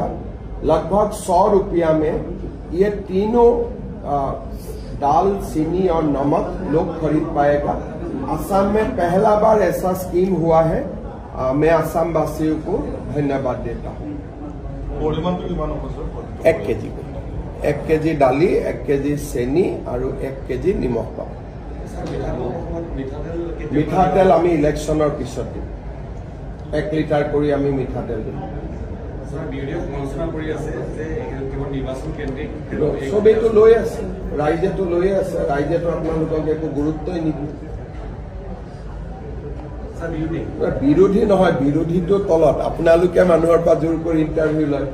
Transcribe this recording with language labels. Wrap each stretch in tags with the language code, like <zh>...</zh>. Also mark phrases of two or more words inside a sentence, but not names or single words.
<hi>लगभग 100 रुपया में ये तीनों दाल, चीनी और नमक लोग खरीद पाएगा। असम में पहला बार ऐसा स्कीम हुआ है। मैं असम वासियों को धन्यवाद देता हूँ।</hi> <as>1 কেজি 1 কেজি দালি, 1 কেজি চেনি অৰ 1 কেজি নিমখ পাম। মিঠাতেল আমি ইলেকশ্যনৰ পিছত দিম। 1 লিটাৰ কৰি আমি মিঠাতেল দিম। সবেইটো লৈ আছে, ৰাইজেতো লৈ আছে, ৰাইজেতো আপোনালোকক একো গুৰুত্বই নিদিয়ে। বিৰোধী নহয়, বিৰোধীটো তলত আপোনালোকে মানুহৰ পৰা জোৰ কৰি ইণ্টাৰভিউ লয়।</as>